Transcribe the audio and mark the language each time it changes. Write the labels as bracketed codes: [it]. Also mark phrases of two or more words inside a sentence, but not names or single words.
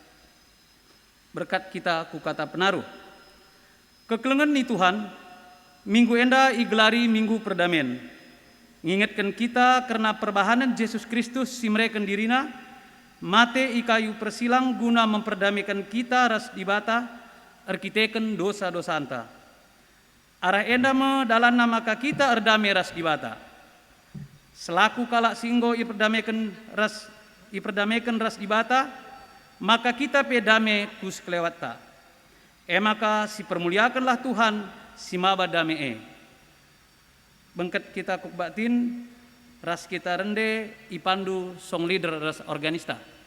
[btx] Berkat kita ku kata penaruh. Kekelengan ni Tuhan, minggu enda igelari minggu perdamaian. Ngingetkan kita karena perbahanan Yesus Kristus simreken dirina, mate ikayu persilang guna memperdamaikan kita ras dibata, arkiteken dosa-dosa anta. Arah enda me dalam nama kita erdame ras dibata. Selaku kalak singgo iperdamaikan ras dibata, maka kita pedame kus kelewata. Maka si permuliakanlah Tuhan si maba dame Bengket kita kukbatin ras kita rende ipandu [en] song leader [btx] ras organista.